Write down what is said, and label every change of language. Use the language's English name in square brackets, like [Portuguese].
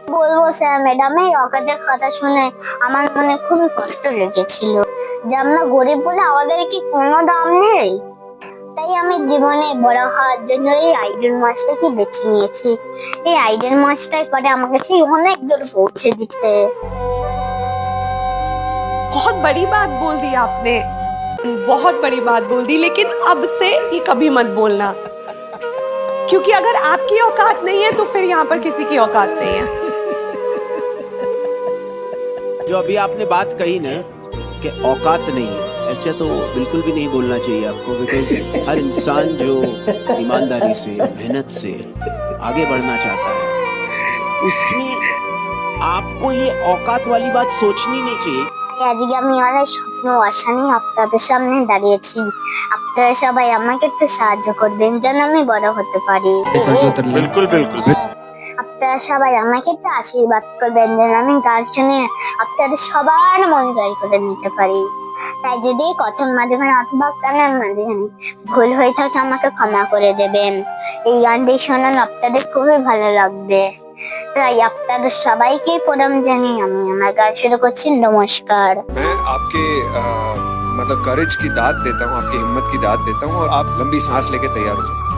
[Bangla] বলবো sir madam, এই অকাতের কথা শুনে আমার মনে খুবই কষ্ট লেগেছিল যে আমরা গরিব বলে আমাদের কি কোনো দাম নেই। তাই আমি জীবনে বড় হওয়ার জন্য এই আইডল মাছটাকে বেছে নিয়েছি। এই আইডল মাছটাই করে আমাকে সেই অনেক দূর পৌঁছে দিতে। [Hindi] बहुत बड़ी बात बोल दी आपने, बहुत बड़ी बात बोल दी, लेकिन अब से ये कभी मत बोलना, क्योंकि अगर आपकी औकात नहीं है तो फिर यहाँ पर किसी की औकात नहीं है। जो अभी आपने बात कही ना कि औकात नहीं है, ऐसे तो बिल्कुल भी नहीं बोलना चाहिए आपको, बिकॉज हर इंसान जो ईमानदारी से मेहनत से आगे बढ़ना चाहता है उसमें आपको ये औकात वाली बात सोचनी नहीं चाहिए। [Bangla] আজকে আমি অনেক স্বপ্ন আশা নিয়ে আপনাদের সামনে দাঁড়িয়েছি। আপনারা সবাই আমাকে একটু সাহায্য করবেন যেন আমি বড় হতে পারি। [Hindi] बिल्कुल बिल्कुल [Bangla] আপনারা সবাই আমাকে একটু আশীর্বাদ করবেন যেন আমি গান শুনে আপনাদের সবার মন জয় করে নিতে পারি। তাই যদি কথন মাঝখানে অথবা গানের মাঝখানে ভুল হয়ে থাকে আমাকে ক্ষমা করে দেবেন। এই গানটি শোনান আপনাদের খুবই ভালো লাগবে। তাই আপনাদের সবাইকে প্রণাম জানিয়ে আমি আমার গান শুরু করছি। নমস্কার। [Hindi] मैं आपके मतलब करेज की दाद देता हूँ, आपकी हिम्मत की दाद देता हूँ और आप लंबी सांस लेके तैयार हो जाओ।